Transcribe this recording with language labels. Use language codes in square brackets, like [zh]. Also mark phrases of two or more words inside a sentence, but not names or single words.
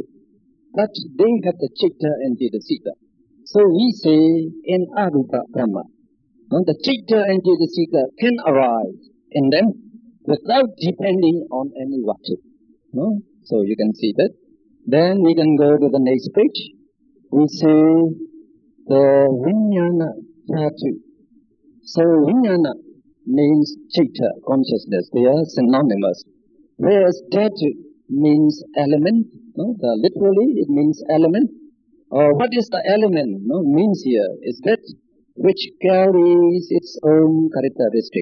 [en] But they have the citta and cetasika. So we say in [pi] arupa Brahma, [en] the citta and cetasika can arise in them without depending on any vatu. No? So you can see that. Then we can go to the next page. We say the [sa] vijnana dhatu. [en] So vijnana means citta, consciousness. They are synonymous. Whereas dhatu means element. No? Literally it means element. What is the element? No? Means here is that which carries its own characteristic.